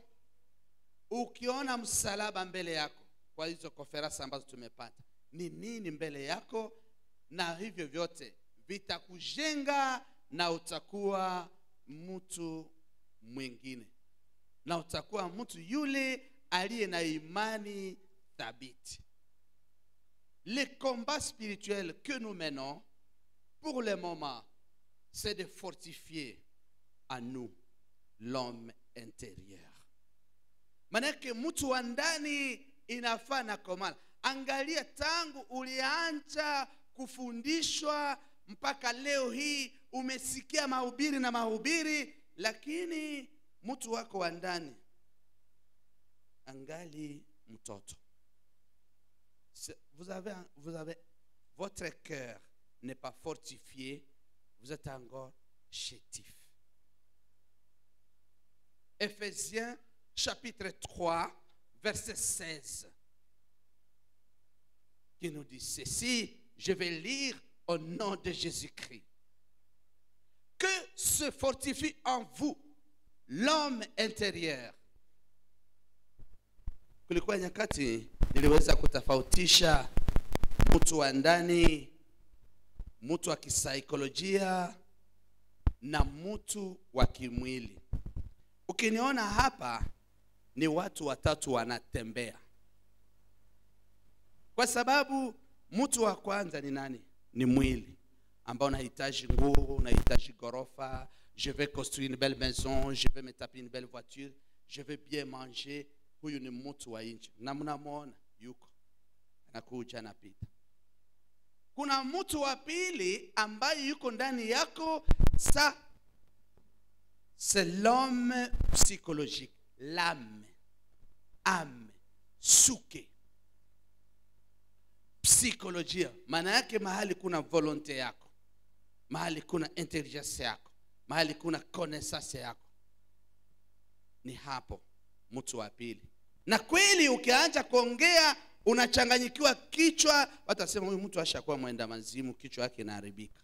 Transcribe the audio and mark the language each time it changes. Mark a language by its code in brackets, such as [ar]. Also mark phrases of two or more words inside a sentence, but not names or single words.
[sw] Ukiona msalaba mbele yako, kwa hizo konferensi ambazo tumepata, ni nini mbele yako, na hivyo vyote vitakujenga na utakuwa mtu mwingine, na utakuwa mtu yule aliye na imani thabiti. [fr] Le combat spirituel que nous menons pour le moment, c'est de fortifier en nous l'homme intérieur. [sw] Manake mtu wa ndani inafaa na komala. Angalia tangu ulianza kufundishwa mpaka leo hii umesikia mahubiri na mahubiri, lakini mtu wako wa ndani angali mtoto. [fr] Vous avez votre cœur n'est pas fortifié, vous êtes encore chétif. Ephésiens chapitre 3 verset 16 qui nous dit ceci, je vais lire au nom de Jésus-Christ. Que se fortifie en vous l'homme intérieur. [sw] Kulikuwa nyakati niliweza kutofautisha mtu wa ndani, mtu wa kisaikolojia na mtu wa kimwili. Ukiniona hapa ni watu watatu wanatembea. Kwa sababu mtu wa kwanza ni nani? Ni mwili ambao unahitaji nguo, unahitaji gorofa, [fr] je vais construire une belle maison, je vais me taper une belle voiture, je vais bien manger. [sw] Huyu ni mtu wa nje. Na mnamuona yuko anakuja anapita. Kuna mtu wa pili ambaye yuko ndani yako, [fr] ça c'est l'homme psychologique, l'âme, âme, suke. [sw] Psychologia, maana yake mahali kuna volonte yako, mahali kuna intelligence yako, mahali kuna connaissance yako, ni hapo mtu wa pili. Na kweli ukianza kuongea unachanganyikiwa kichwa, watasema huyu mtu ashakuwa mwenda mazimu, kichwa yake inaharibika.